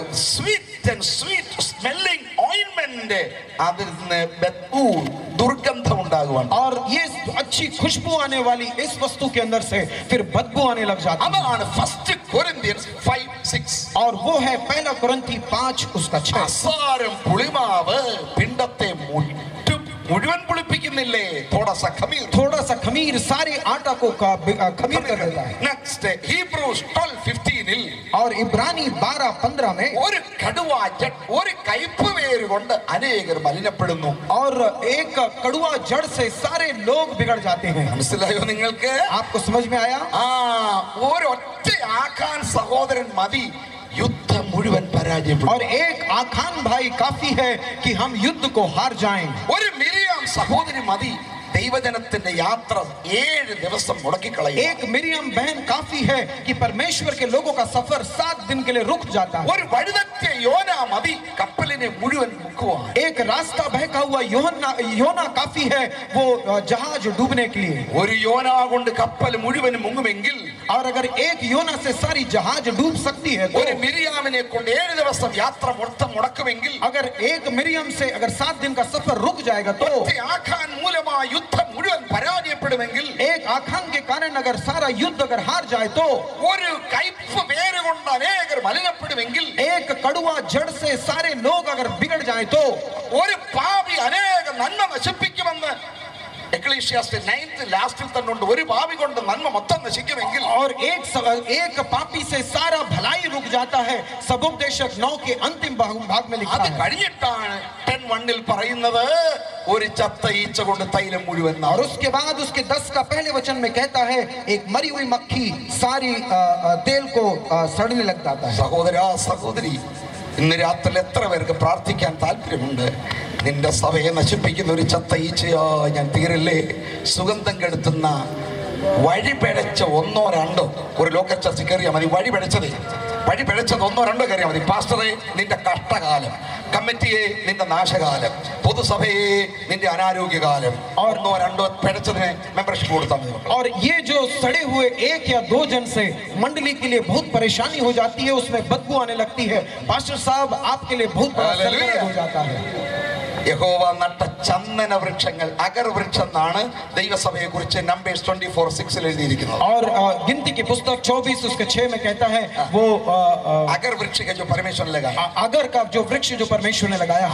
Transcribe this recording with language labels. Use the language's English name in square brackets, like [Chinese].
[English] sweet and sweet smelling ഓയിൻമെന്റ്, [Malayalam] അതിൽ നിന്ന് ബദ്ബൂ ദുർഗന്ധം ഉണ്ടാകുവാണ്. [Hindi] और ये अच्छी खुशबू आने वाली इस वस्तु के अंदर से फिर बदबू आने लग जाती है. [Malayalam] അതാണ് ഫസ്റ്റ് കൊരിന്ത്യൻസ് 5:6. [Hindi] और वो है पहला कुरिन्थी 5 उसका 6. [Malayalam] അസാരം പുളിമാവ് പിണ്ടത്തെ മുഴുവൻ പുളിപ്പിക്കുന്നില്ലേ? [Hindi] थोड़ा सा खमीर सारे आटा को खमीर कर देता है. [Malayalam] നെക്സ്റ്റ് ഹീബ്രൂസ് 12:15 [Hindi] और इब्रानी 12:15 में [Malayalam] ഒരു കടുവാ ഒരു കയ്പ് വേര് കൊണ്ട് അനേകർ മലിനപ്പെടുന്നു. [Hindi] और एक कड़ुआ जड़ से सारे लोग बिगड़ जाते हैं. [Malayalam] മനസ്സിലായോ നിങ്ങൾക്ക്? [Hindi] आपको समझ में आया? [Malayalam] ഒരൊറ്റ ആഖാൻ സഹോദരൻ മതി യുദ്ധം മുഴുവൻ പരാജയപ്പെടും. [Hindi] और एक आखान भाई काफी है कि हम युद्ध को हार जाएं. [Malayalam] ഒരു മിരിയാം സഹോദരി മതി ദൈവജനത്തിന്റെ യാത്ര 7 ദിവസം മുടക്കിക്കളയും. [Hindi] एक मिरियम बहन काफी है कि परमेश्वर के लोगों का सफर 7 दिन के लिए रुक जाता है. [Malayalam] ഒരു വഴിതെറ്റിയ യോന മതി കപ്പലിനെ മുഴുവൻ മുക്കുവാൻ. [Hindi] एक रास्ता बहका हुआ योना काफी है वो जहाज डूबने के लिए. [Malayalam] ഒരു യോന കൊണ്ട് കപ്പൽ മുഴുവൻ മുങ്ങുമെങ്കിൽ, [Hindi] और अगर एक योना से सारी जहाज डूब सकती है तो [Malayalam] ഒരു മിരിയാമിനെ കൊണ്ട് 7 ദിവസം യാത്ര മൊത്തം മുടക്കുമെങ്കിൽ, [Hindi] अगर एक मिरियम से अगर 7 दिन का सफर रुक जाएगा तो [Malayalam] ആഖാൻ മൂലമായി യുദ്ധം മുഴുവൻ പരാജയപ്പെടുമെങ്കിൽ, [Hindi] एक आखान के कारण अगर सारा युद्ध अगर हार जाए तो [Malayalam] ഒരു കയ്പ് വേര് കൊണ്ട് അനേകർ മലിനപ്പെടുമെങ്കിൽ, [Hindi] एक कड़ुआ जड़ से सारे लोग अगर बिगड़ जाए तो [Malayalam] ഒരു പാപി അനേക നന്മ നശിപ്പിക്കുമെന്ന് എക്ലീസിയാസ്റ്റ് 9th ലാസ്റ്റിൽ തന്നെ ഉണ്ട്. ഒരു പാപി കൊണ്ട് നന്മ മൊത്തം നശിക്കുമെങ്കിൽ, [Hindi] और एक पापी से सारा भलाई रुक जाता है. सबोपदेशक 9 के अंतिम भाग में लिखा [Malayalam] അത് [Hindi] है. [Malayalam] കഴിഞ്ഞിട്ടാണ് 10:1 പറയുന്നത് ഒരു ചത്ത ഈച്ച കൊണ്ട് തൈലം മുഴുവൻ. [Hindi] और उसके बाद उसके 10 का पहले वचन में कहता है एक मरी हुई मक्खी सारी तेल को सड़ने लग जाता है. [Malayalam] സഹോദരാ സഹോദരി, ഇന്ന് രാത്രി എത്ര പേർക്ക് പ്രാർത്ഥിക്കാൻ താല്പര്യമുണ്ട്? നിന്റെ സഭയെ നശിപ്പിക്കുന്ന ഒരു ചത്ത ഈച്ചയോ ഞാൻ തീരില്ലേ? സുഗന്ധം കെടുത്തുന്ന വഴി പിഴച്ച 1 or 2 ഒരു ലോക്കൽ ചർച്ച കയറിയാൽ മതി. വഴി പിഴച്ചത് 1 or 2 കയറിയാൽ മതി. പാസ്റ്ററെ നിന്റെ കഷ്ടകാലം, കമ്മിറ്റിയെ നിന്റെ നാശകാലം, പൊതുസഭയെ നിന്റെ അനാരോഗ്യകാലം, 1 or 2 പിഴച്ചതിന് മെമ്പർഷിപ്പ് കൊടുത്താൽ മതി. [Hindi] और ये जो सड़े हुए 1 या 2 जन से मंडली के लिए बहुत परेशानी हो जाती है, उसमें बदबू आने लगती है. पास्टर साहब आपके लिए बहुत बड़ा संकट हो जाता है. [Malayalam] യഹോവ നട്ട ചന്ദന വൃക്ഷങ്ങൾ, അഗർ വൃക്ഷം എന്നാണ് ദൈവസഭയെ കുറിച്ച് നമ്പേഴ്സ് 24:6 എഴുതിയിരിക്കുന്നത്. [Hindi] और गिनती की पुस्तक 24 उसके 6 में कहता है वो [Malayalam] അഗർ വൃക്ഷ [Hindi] जो परमेश्वर ने लगाया, अगर का जो वृक्ष जो परमेश्वर ने लगाया